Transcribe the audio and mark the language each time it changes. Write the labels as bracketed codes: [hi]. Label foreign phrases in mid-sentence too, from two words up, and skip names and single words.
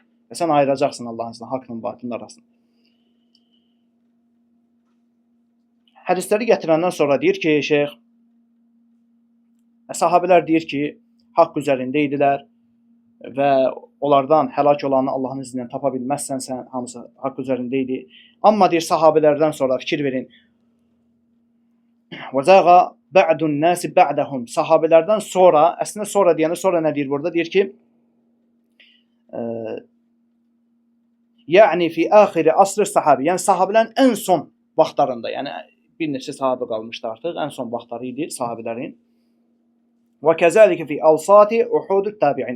[az] Və sən ayıracaqsın Allahın iznilə haqla batilin arasında. Hədisləri gətirəndən sonra deyir ki, şeyx, sahabələr deyir ki, haqq üzərində idilər və onlardan həlak olanı Allahın izni ilə tapa bilməzsən, sən hamısı haqq üzərində idi. Amma deyir, sahabələrdən sonra fikir verin. [ar] وَزَاغَ بَعْدُ النَّاسِ بَعْدَهُمْ. [az] Sahabələrdən sonra, əslində sonra deyəni, sonra nə deyir burada? Deyir ki, yəni [ar] في آخر عصر الصحابة, [az] yəni sahabələrin ən son vaxtlarında, yəni bir neçə sahabə qalmışdı artıq, ən son vaxtları idi sahabələrin. [ar] وكذلك في أواسط عهود التابعين.